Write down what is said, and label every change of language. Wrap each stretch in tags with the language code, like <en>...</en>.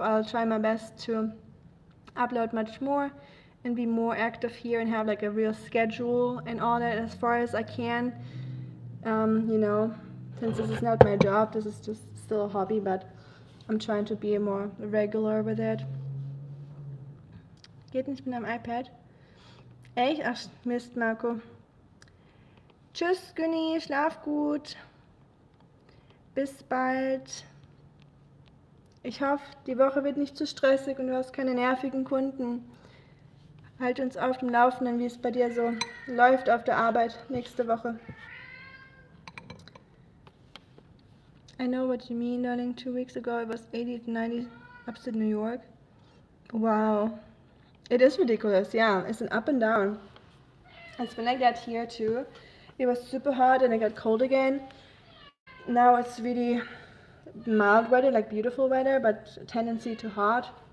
<en>I'll try my best to upload much more and be more active here and have like a real schedule and all that as far as I can. Since this is not my job, this is just still a hobby, but I'm trying to be more regular with it.</en> <de>Geht nicht mit einem iPad? Echt? Ach Mist, Marco. Tschüss, Günni, schlaf gut. Bis bald. Ich hoffe, die Woche wird nicht zu stressig und du hast keine nervigen Kunden. Halt uns auf dem Laufenden, wie es bei dir so läuft auf der Arbeit nächste Woche.</de> <en>I know what you mean, darling. 2 weeks ago it was 80 to 90 upstate New York. Wow. It is ridiculous, yeah. It's an up and down. It's been like that here too. It was super hot and it got cold again. Now it's really mild weather, like beautiful weather, but tendency to hot.</en>